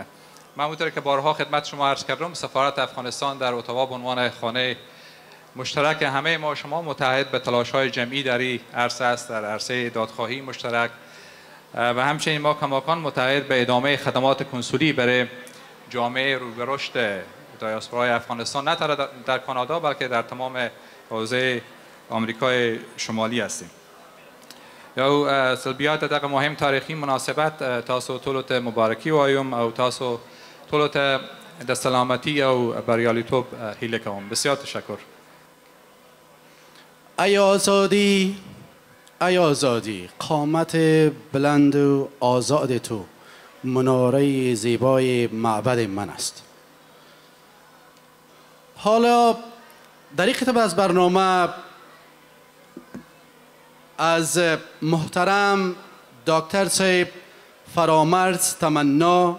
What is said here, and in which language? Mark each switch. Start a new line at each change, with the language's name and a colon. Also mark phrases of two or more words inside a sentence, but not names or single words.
Persian: من همونطور که بارها خدمت شما عرض کردم سفارت افغانستان در اتاوا به عنوان خانه مشترک همه ما و شما متحد به تلاش‌های جمعی در این عرصه است، در عرصه دادخواهی مشترک و همچنین ما کماکان متحد به ادامه خدمات کنسولی برای جامعه رو به رشد دیاسپورای افغانستان نه تنها در کانادا بلکه در تمام حوزه آمریکای شمالی هستیم.
Pashto: یا سلبیات دغه مهم تاریخی مناسبت تاسو ټولو ته مبارکي وایم او تاسو ټولو ته د سلامتی او بریالیتوب هیله کوم.
Persian: بسیار تشکر. ای آزادی قامت بلند و آزاد تو مناره زیبای معبد من است. حالا در این خطبه از برنامه از محترم دکتر صاحب فرامرز تمنا